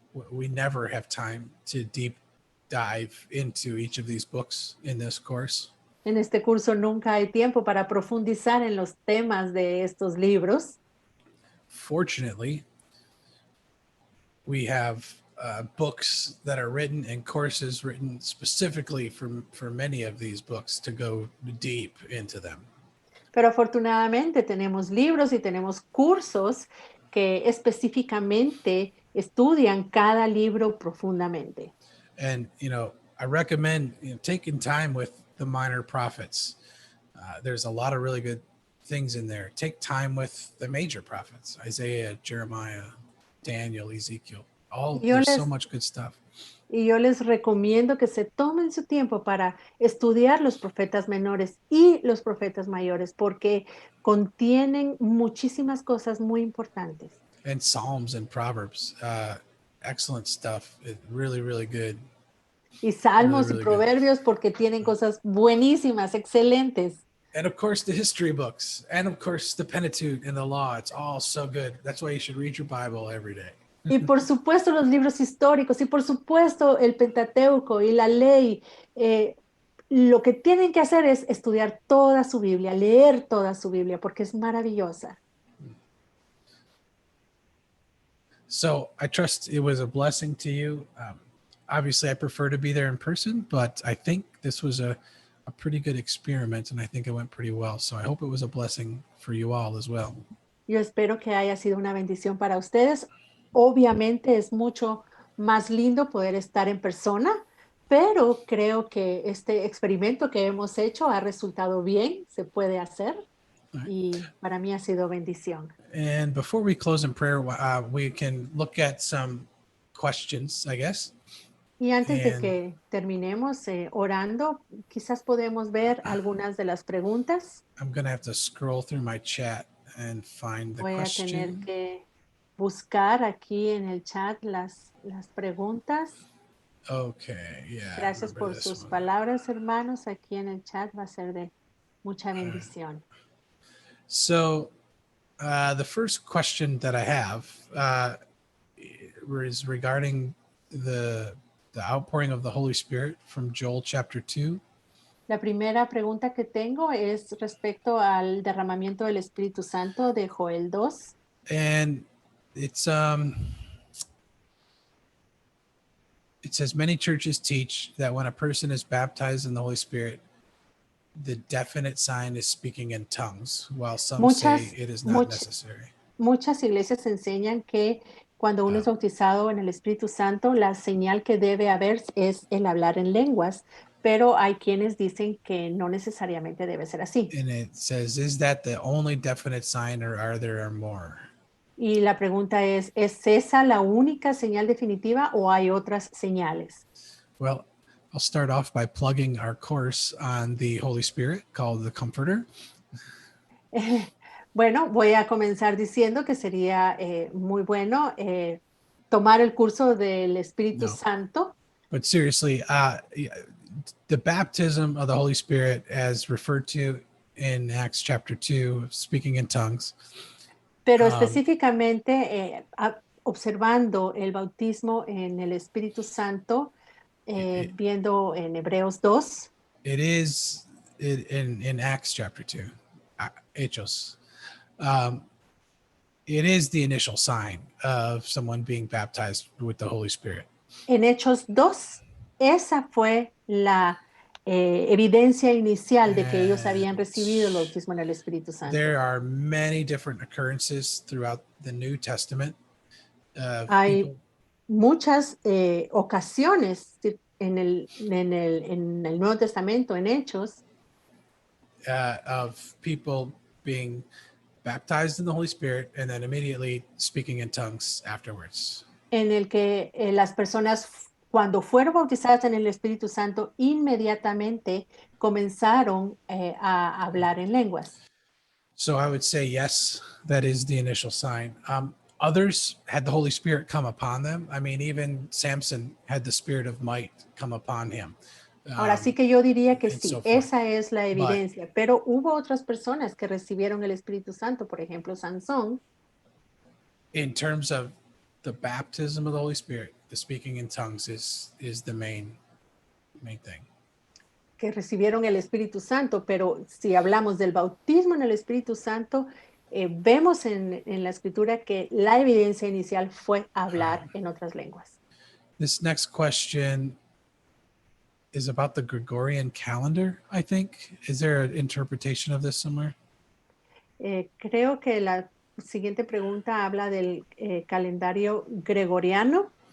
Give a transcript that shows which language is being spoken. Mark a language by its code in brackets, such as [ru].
[en] We never have time to deep dive into each of these books in this course. [es] En este curso nunca hay tiempo para profundizar en los temas de estos libros. [en] Fortunately, we have books that are written and courses written specifically for many of these books to go deep into them. [es] Pero afortunadamente tenemos libros y tenemos cursos que específicamente estudian cada libro profundamente. [en] And, you know, I recommend taking time with the minor prophets. There's a lot of really good things in there. Take time with the major prophets, Isaiah, Jeremiah, Daniel, Ezekiel. There's so much good stuff. [es] Y yo les recomiendo que se tomen su tiempo para estudiar los profetas menores y los profetas mayores, porque contienen muchísimas cosas muy importantes. [en] and Psalms and Proverbs. Excellent stuff. Really, really good. [es] Y salmos y [en] Really good. [es] proverbios porque tienen cosas buenísimas, excelentes. [en] And of course, the history books, and of course, the Pentateuch and the Law. It's all so good. That's why you should read your Bible every day. [es] Y por supuesto los libros históricos, y por supuesto el Pentateuco y la ley. Lo que tienen que hacer es estudiar toda su Biblia, leer toda su Biblia, porque es maravillosa. [en] So I trust it was a blessing to you. Obviously, I prefer to be there in person, but I think this was a pretty good experiment, and I think it went pretty well. So I hope it was a blessing for you all as well. [es] Yo espero que haya sido una bendición para ustedes. Obviamente es mucho más lindo poder estar en persona, pero creo que este experimento que hemos hecho ha resultado bien, se puede hacer y para mí ha sido bendición. [en] And before we close in prayer, we can look at some questions, I guess. [es] Y antes de [en] And- [es] que terminemos orando, quizás podemos ver algunas de las preguntas. [en] I'm going to have to scroll through my chat and find the [es] Voy a tener [en] question. [es] que buscar aquí en el chat las preguntas. [en] Okay, yeah. I [es] Gracias [en] remember [es] por [en] this [es] sus [en] one. [es] palabras, hermanos. Aquí en el chat va a ser de mucha bendición. [en] So, the first question that I have is regarding the outpouring of the Holy Spirit from Joel chapter 2. [es] La primera pregunta que tengo es respecto al derramamiento del Espíritu Santo de Joel 2. [en] And it's it says many churches teach that when a person is baptized in the Holy Spirit, the definite sign is speaking in tongues, while some say it is not necessary. [es] Muchas iglesias enseñan que cuando uno es bautizado en el Espíritu Santo, la señal que debe haber es el hablar en lenguas, pero hay quienes dicen que no necesariamente debe ser así. [en] And it says, is that the only definite sign, or are there more? [es] Y la pregunta ¿es esa la única señal definitiva o hay otras señales? [en] Well, I'll start off by plugging our course on the Holy Spirit called The Comforter. [es] Bueno, voy a comenzar diciendo que sería muy bueno tomar el curso del Espíritu Santo. [en] But seriously, the baptism of the Holy Spirit, as referred to in Acts chapter 2, speaking in tongues. [es] Pero específicamente observando el bautismo en el Espíritu Santo, viendo en Hebreos 2. [en] It is in Acts chapter 2, Hechos. It is the initial sign of someone being baptized with the Holy Spirit. [es] En Hechos 2, esa fue la evidencia inicial de que ellos habían recibido el bautismo en el Espíritu Santo. [en] There are many different occurrences throughout the New Testament. [es] Hay muchas ocasiones en el Nuevo Testamento, en Hechos, [en] of people being baptized in the Holy Spirit and then immediately speaking in tongues afterwards. [es] En el que las personas cuando fueron bautizadas en el Espíritu Santo inmediatamente comenzaron a hablar en lenguas. [en] So I would say yes, that is the initial sign. Others had the Holy Spirit come upon them. I mean, even Samson had the spirit of might come upon him. [es] Ahora sí que yo diría que sí, [en] so [es] esa es la evidencia, pero hubo otras personas que recibieron el Espíritu Santo, por ejemplo, Sansón. [en] In terms of the baptism of the Holy Spirit, the speaking in tongues is the main thing. [es] Que recibieron el Espíritu Santo, pero si hablamos del bautismo en el Espíritu Santo, vemos en la Escritura que la evidencia inicial fue hablar en otras lenguas. [en] This next question is about the Gregorian calendar, I think. Is there an interpretation of this somewhere? [es] Creo que la siguiente pregunta habla del calendario gregoriano.